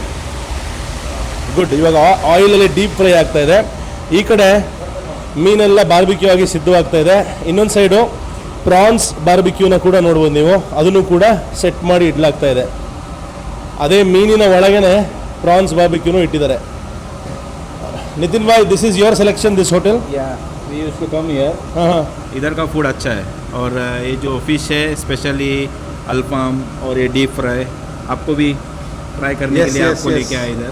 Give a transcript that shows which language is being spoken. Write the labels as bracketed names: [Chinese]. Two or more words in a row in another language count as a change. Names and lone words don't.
[Kannada] ಗುಡ್. ಇವಾಗ ಆಯಿಲಲ್ಲಿ [English] deep fry [Kannada] ಆಗ್ತಾ ಇದೆ. ಈ ಕಡೆ ಮೀನೆಲ್ಲ ಬಾರ್ಬಿಕ್ಯೂ ಆಗಿ ಸಿದ್ಧವಾಗ್ತಾ ಇದೆ. ಇನ್ನೊಂದು ಸೈಡು [English] prawns barbecue [Kannada] ಕೂಡ ನೋಡ್ಬೋದು ನೀವು, ಅದನ್ನು ಕೂಡ ಸೆಟ್ ಮಾಡಿ ಇಡ್ಲಾಗ್ತಾ ಇದೆ. ಅದೇ ಮೀನಿನ ಒಳಗೇನೆ [English] prawns barbecue [Kannada] ಇಟ್ಟಿದ್ದಾರೆ. [English] नितिन भाई, this is your selection, this hotel? we used to come here. [Hindi] इधर का फूड अच्छा है, और ये जो फिश है स्पेशली अल्फाम और ये [English] deep fry [Hindi] आपको भी ट्राई करने के लिए आपको लेके आए इधर.